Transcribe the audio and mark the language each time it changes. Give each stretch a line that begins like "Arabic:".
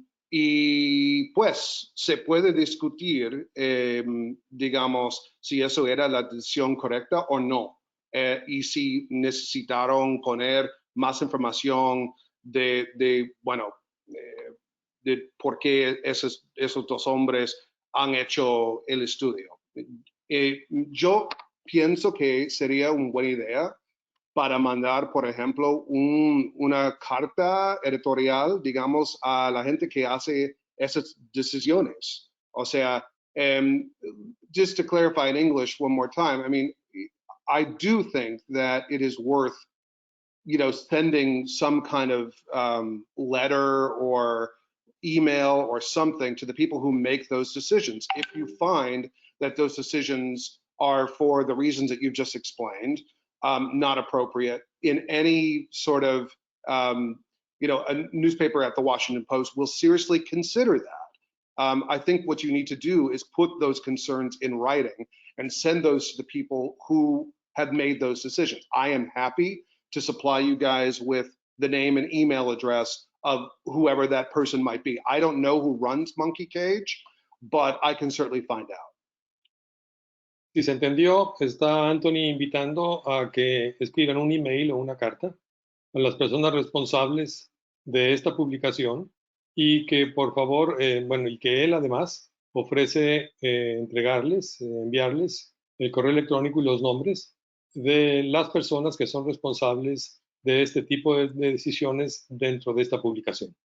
Spanish: Y pues se puede discutir, digamos, si eso era la decisión correcta o no, y si necesitaron poner más información bueno, de por qué esos dos hombres han hecho el estudio. Yo pienso que sería una buena idea para mandar, por ejemplo, una carta editorial, digamos, a la gente que hace esas decisiones. O sea,
English: just to clarify in English one more time, I mean, I do think that it is worth, sending some kind of letter or email or something to the people who make those decisions. If you find that those decisions are, for the reasons that you've just explained, not appropriate in any sort of, a newspaper at the Washington Post will seriously consider that. I think what you need to do is put those concerns in writing and send those to the people who have made those decisions. I am happy to supply you guys with the name and email address of whoever that person might be. I don't know who runs Monkey Cage, but I can certainly find out.
Spanish: Si se entendió, está Anthony invitando a que escriban un email o una carta a las personas responsables de esta publicación y que por favor, y que él además ofrece enviarles el correo electrónico y los nombres de las personas que son responsables de este tipo de decisiones dentro de esta publicación.